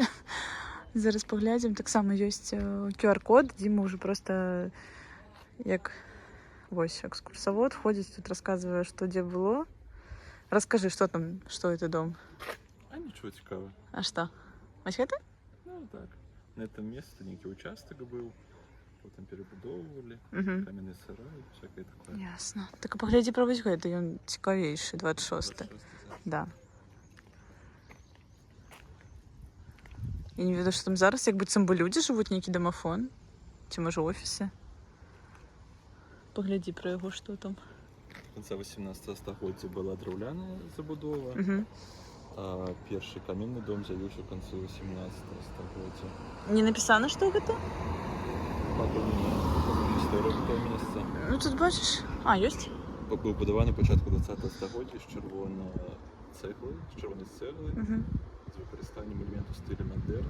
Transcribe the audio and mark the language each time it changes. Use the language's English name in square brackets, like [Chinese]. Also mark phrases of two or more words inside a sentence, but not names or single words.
[Belarusian] Зараз паглядзім. Таксама ёсць QR-код, дзе мы ўжо проста як вось экскурсавод ходзіць, тут расказвае, што дзе было. Раскажы, што там, што это дом? А нічого цікавого. А што? Вось гэта? Ну так. [Russian] На этом месте некий участок был, потом перебудовывали, Мгм. каменный сарай, всякое такое. [Belarusian] Ясна. Так а паглядзі пра вось гэта, ён цікавейшы, 26. Да. Я не ведаю, што там зараз, як быццам бы людзі жывуць, нейкі дамафон. Ці, можа, офісы. Паглядзі пра яго, што там. [Russian] В конце [Belarusian] 18 стагоддзя была драўляная забудова, Угу. а першы каменны дом з'явіўся [Russian] в конце [Belarusian] 18 стагоддзя. Не напісана, што гэта? Гісторыя гэтага месца. Ну, тут бачыш. А, ёсць? Быў будаваны пачатку 20 стагоддзя з чырвонай цэглы, Угу. з выкарыстаннем элементаў стылю мадэрн.